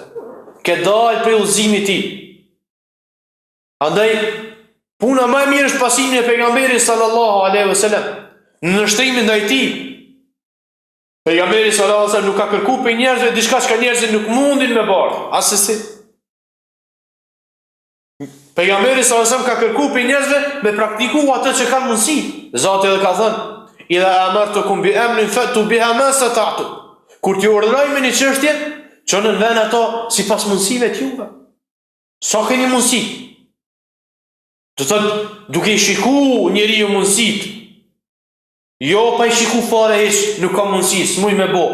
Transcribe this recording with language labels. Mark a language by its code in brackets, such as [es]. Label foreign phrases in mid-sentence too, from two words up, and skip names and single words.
[sq] Ke dalë prej udhëzimit të tij. Andaj puna më e mirë është pasimi e pejgamberit [ar] صلى الله عليه وسلم [sq] në nështrimin ndaj tij. Pejgamberi [ar] صلى الله عليه وسلم [sq] nuk ka kërkuar për njerëzve diçka që njerëzit nuk mundin me bërë. Asesi. Pejgamberi [ar] صلى الله عليه وسلم [sq] ka kërkuar për njerëzve me praktikuar atë që kanë mundësi. Zoti edhe ka thënë, [ar] إذا أمرتكم بأمر فأتوا بها ما استطعتم. [sq] Kur t'ju urdhëroj me një çështje, çoni në vend ato sipas mundësive të juve. Sa keni mundësi? Do të thotë, duke i shikuar njeriu mundësitë. Jo, pa i shiku fare hiç, nuk ka mundësi, s'muj me bo.